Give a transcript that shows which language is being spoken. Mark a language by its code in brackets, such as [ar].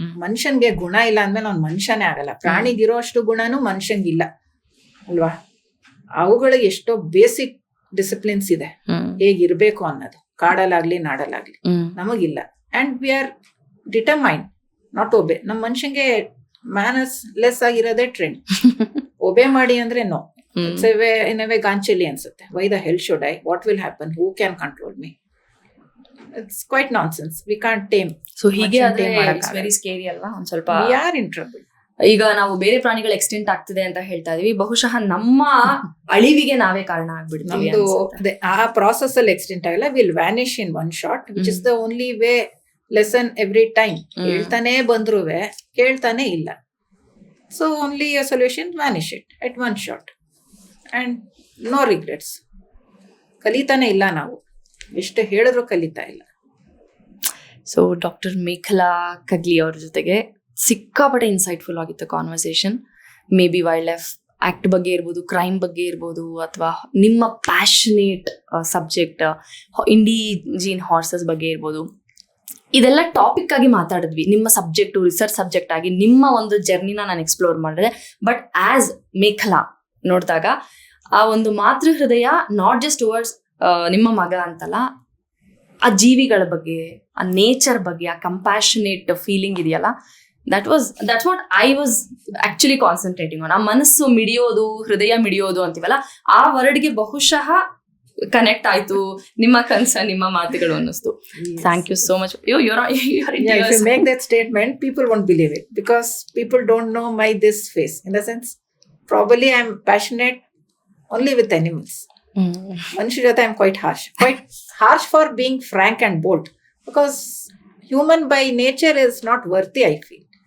[kn] ಮನುಷ್ಯನ್ಗೆ ಗುಣ ಇಲ್ಲ ಅಂದ್ಮೇಲೆ ಅವ್ನ್ ಮನುಷ್ಯನೇ ಆಗಲ್ಲ. ಪ್ರಾಣಿಗಿರೋ ಅಷ್ಟು ಗುಣನೂ ಮನುಷ್ಯಂಗಿಲ್ಲ ಅಲ್ವಾ? ಅವುಗಳಿಗೆ ಎಷ್ಟೋ ಬೇಸಿಕ್ ಡಿಸಿಪ್ಲಿನ್ಸ್ ಇದೆ, ಹೇಗಿರ್ಬೇಕು ಅನ್ನೋದು. ಕಾಡಲ್ಲಾಗ್ಲಿ ನಾಡಲ್ಲಾಗ್ಲಿ ನಮಗಿಲ್ಲ. [en] And we are determined not obey. [kn] ನಮ್ಮ ಮನುಷ್ಯಂಗೆ ಮ್ಯಾನರ್ಸ್ ಲೆಸ್ ಆಗಿರೋದೇ ಟ್ರೆಂಡ್. ಒಬೆ ಮಾಡಿ ಅಂದ್ರೆ no. [en] It's in a way [kn] ಗಾಂಚಲಿ ಅನ್ಸುತ್ತೆ. [en] Why the hell should I? What will happen? Who can control me? It's quite nonsense. We can't tame. So [kn] ಹೀಗೆ ಆದ್ರೆ [en] it's very scary [kn] ಅಲ್ವಾ? ಒಂದ್ ಸ್ವಲ್ಪ [en] we are in trouble. [kn] ಈಗ ನಾವು ಬೇರೆ ಪ್ರಾಣಿಗಳು ಎಕ್ಸ್ಟೆಂಟ್ ಆಗ್ತಿದೆ ಅಂತ ಹೇಳ್ತಾ ಇದೀವಿ. ಬಹುಶಃ ನಮ್ಮ ಅಳಿವಿಗೆ ನಾವೇ ಕಾರಣ ಆಗ್ಬಿಡ್ತೀವಿ. ಆ ಪ್ರಾಸೆಸ್ ಅಲ್ಲಿ ಎಕ್ಸ್ಟೆಂಟ್ ಆಗಲ್ಲ. [en] Will vanish in one shot, which is the only way. Lesson every time. [kn] ಹೇಳ್ತಾನೆ ಬಂದ್ರುವೆ ಕೇಳ್ತಾನೆ ಇಲ್ಲ. [en] So only a solution, vanish it at one shot. And no regrets. [kn] ಕಲಿತಾನೆ ಇಲ್ಲ ನಾವು, ಎಷ್ಟು ಹೇಳಿದ್ರು ಕಲಿತಾ ಇಲ್ಲ. ಸೊ ಡಾಕ್ಟರ್ ಮೇಖಲಾ ಕಗ್ಲಿ ಅವ್ರ ಜೊತೆಗೆ ಸಿಕ್ಕಾಪಟ್ಟೆ ಇನ್ಸೈಟ್ಫುಲ್ ಆಗಿತ್ತು conversation. May be wild life act ಬಗ್ಗೆ ಇರ್ಬೋದು, ಕ್ರೈಮ್ ಬಗ್ಗೆ ಇರ್ಬೋದು, ಅಥವಾ ನಿಮ್ಮ ಪ್ಯಾಷನೇಟ್ ಸಬ್ಜೆಕ್ಟ್ ಇಂಡಿಜಿನ್ ಹಾರ್ಸಸ್ ಬಗ್ಗೆ ಇರ್ಬೋದು. ಇದೆಲ್ಲ ಟಾಪಿಕ್ ಆಗಿ ಮಾತಾಡಿದ್ವಿ. ನಿಮ್ಮ ಸಬ್ಜೆಕ್ಟು ರಿಸರ್ಚ್ ಸಬ್ಜೆಕ್ಟ್ ಆಗಿ ನಿಮ್ಮ ಒಂದು ಜರ್ನಿನ ನಾನು ಎಕ್ಸ್ಪ್ಲೋರ್ ಮಾಡಿದೆ. ಬಟ್ ಆಸ್ ಮೇಖಲಾ ನೋಡಿದಾಗ ಆ ಒಂದು ಮಾತೃ ಹೃದಯ [en] not just towards [kn] ನಿಮ್ಮ ಮಗ ಅಂತಲ್ಲ, ಆ ಜೀವಿಗಳ ಬಗ್ಗೆ, ಆ ನೇಚರ್ ಬಗ್ಗೆ, ಆ ಕಂಪ್ಯಾಷನೇಟ್ ಫೀಲಿಂಗ್ ಇದೆಯಲ್ಲ, [en] That's what I was actually concentrating on. [kn] ಆ ಮನಸ್ಸು ಮಿಡಿಯೋದು, ಹೃದಯ ಮಿಡಿಯೋದು ಅಂತೀವಲ್ಲ, ಆ ವರ್ಡ್ಗೆ ಬಹುಶಃ ಕನೆಕ್ಟ್ ಆಯ್ತು ನಿಮ್ಮ ಕನ್ಸರ್ನ್, ನಿಮ್ಮ ಮಾತುಗಳು ಅನ್ನಿಸ್ತು. [en] Thank you so much. If you make that statement, people won't believe it because people don't know my this face. In the sense, probably I'm passionate only with animals. [kn] ಮನುಷ್ಯ ಜೊತೆ [en] I'm quite harsh for being frank and bold, because human by nature is not worthy, I feel.